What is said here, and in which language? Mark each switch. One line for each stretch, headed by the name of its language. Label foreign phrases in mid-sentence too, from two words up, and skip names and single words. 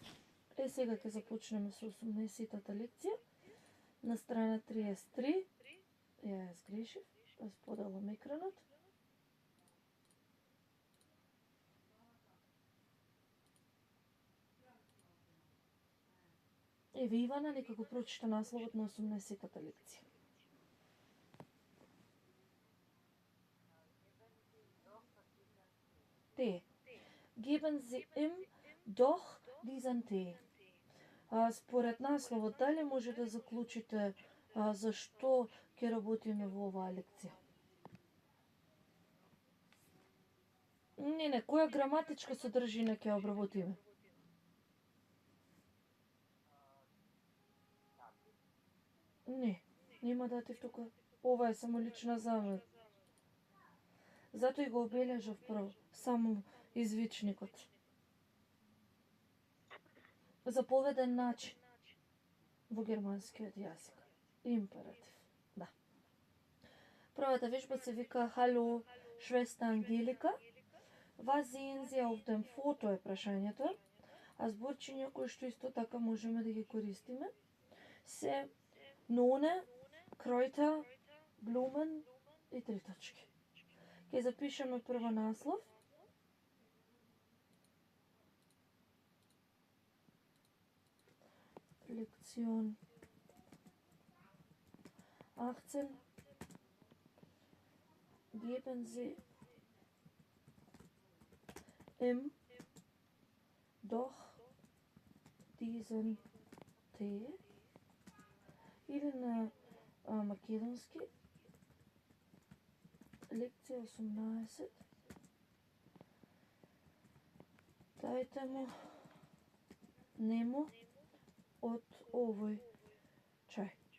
Macedonian: Сега ќе започнеме со 18-тата лекција на страна 33. Ја сгрешив, да споделам екранот. Еве, Ивана, нека го прочита насловот на 18-тата лекција.
German: Tee. Geben Sie ihm doch diesen Tee.
Macedonian: Според насловот, дали може да заклучите зашто ќе работиме во оваа лекција? Не, која граматичка содржина ќе обработиме? Не, нема датив тука. Ова е само лична замена. Затоа и го обележав прво, само извичникот. Заповеден начин во германскиот јазик. Императив, да. Првата вежба се вика
German: Hallo, Schwester Angelika. Was sehen Sie auf dem Foto
Macedonian: е прашањето, а зборчиња кои што исто така можеме да ги користиме се
German: None, Kräuter, Blumen
Macedonian: и 3 точки. Ќе запишеме прво наслов.
German: Lektion 18. Geben Sie im doch diesen Tee
Macedonian: или на македонски лекција 18. Дајте му нему од овој чај.